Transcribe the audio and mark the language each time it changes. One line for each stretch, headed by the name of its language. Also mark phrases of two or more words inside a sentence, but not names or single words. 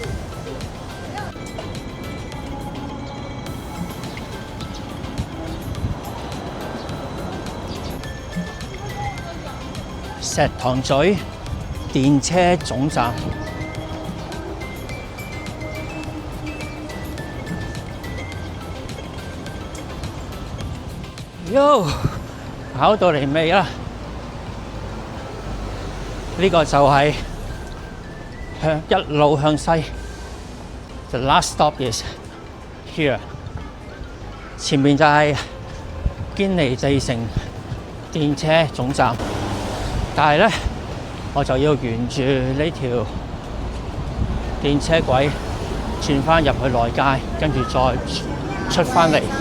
Cantonese: 石塘咀電車總站。Yo， 跑到嚟未啦？呢個就係一路向西。
English: The last stop is here。
Cantonese: 前面就係堅尼地城電車總站，但係咧我就要沿住呢條電車軌轉翻入去內街，跟住再出翻嚟。